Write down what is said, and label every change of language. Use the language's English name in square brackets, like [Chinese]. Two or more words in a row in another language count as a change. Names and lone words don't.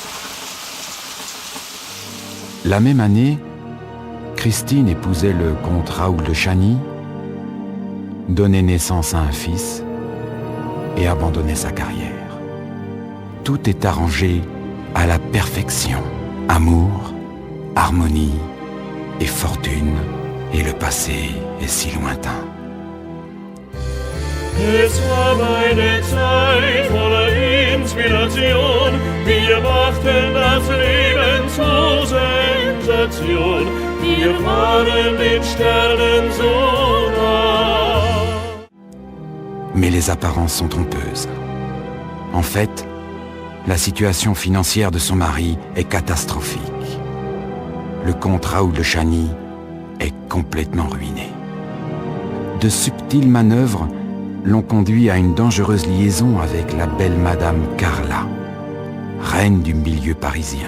[French] La même année, Christine épousait le comte Raoul de Chagny, donnait naissance à un fils et abandonnait sa carrière. Tout est arrangé à la perfection. Amour, harmonie et fortune, et le passé est si lointain. [German] Es war eine Zeit voller Inspiration, wir machten das Leben zur Sensation, wir waren den Sternen so nah. [French] Mais les apparences sont trompeuses. En fait, la situation financière de son mari est catastrophique. Le comte Raoul de Chagny est complètement ruiné. De subtiles manœuvres l'ont conduit à une dangereuse liaison avec la belle Madame Carla, reine du milieu parisien.